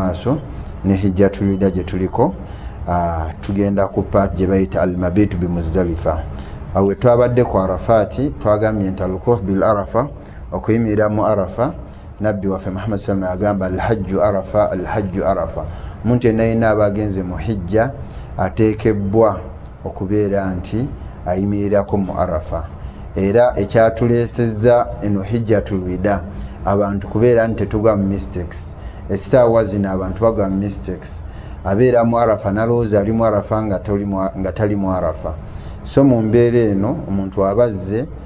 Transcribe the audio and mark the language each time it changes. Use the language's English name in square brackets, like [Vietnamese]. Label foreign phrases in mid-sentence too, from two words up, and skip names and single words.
[Ganda] maaso ne hijja tulida gye tuliko tugenda ku paati gye bayita [Arabic] المبيت بمزدلفة [Ganda] awe twabadde ku Arafaati twagambye nti al-wuquuf [Arabic] بعرفة [Ganda] okuyimirira mu Arafa nabbi waffe Muhammad [Arabic] صلى الله عليه وسلم [Ganda] agamba [Arabic] الحج عرفة الحج عرفة [Ganda] omuntu yenna yenna abagenze mu hijja ateekebbwa okubeera nti ayimirirako mu Arafa era ekyatuleesezza eno hijja tulwida abantu kubeera nti tetugwa mu mistakes essaawa zino abantu bagwa mu mistakes abeera mu Arafa nalowooza ali mu Arafa nga tali mu Arafa so mu mbeera eno omuntu abazze